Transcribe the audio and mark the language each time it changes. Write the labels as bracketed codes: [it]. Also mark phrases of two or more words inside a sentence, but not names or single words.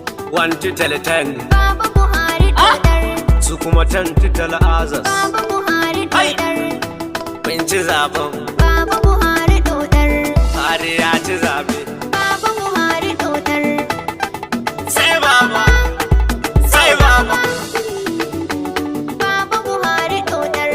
[en] One to tell ten. [ha] Baba Buhari Ah! dodar. Su kuma [en] ten to tell others. [ha] Baba Buhari Ai! dodar. Mun ci zaben. Baba Buhari dodar. Buhari ya ci zabe. Baba Buhari dodar. Sai baba. Sai baba. Baba Buhari dodar.